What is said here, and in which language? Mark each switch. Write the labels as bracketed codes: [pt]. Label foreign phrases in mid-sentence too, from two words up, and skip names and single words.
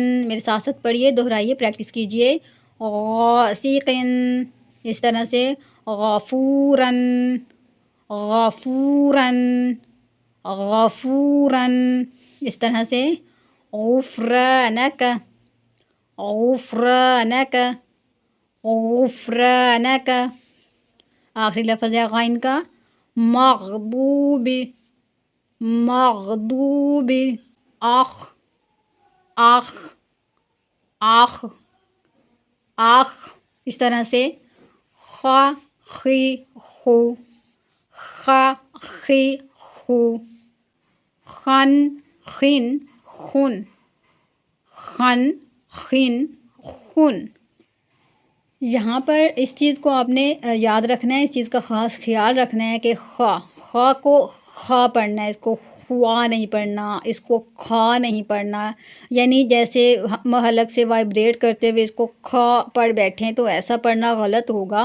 [ur] میرے ساتھ ساتھ پڑھیے، دہرائیے، پریکٹس کیجئے۔ غاسقن، اس طرح سے غفورن غفورن غفورن، اس طرح سے غفرانک غفرانک غفرانک۔ آخری لفظ ہے غین کا مغضوب مغضوب، آخ آخ آخ آخ، اس طرح سے خا خی خو، خا خی خو، خن خن خن، خن خن خن۔ یہاں پر اس چیز کو آپ نے یاد رکھنا ہے، اس چیز کا خاص خیال رکھنا ہے کہ خا کو خا پڑھنا ہے، اس کو خوا نہیں پڑھنا، اس کو کھا نہیں پڑھنا، یعنی جیسے ہم حلق سے وائبریٹ کرتے ہوئے اس کو کھا پڑھ بیٹھیں تو ایسا پڑھنا غلط ہوگا۔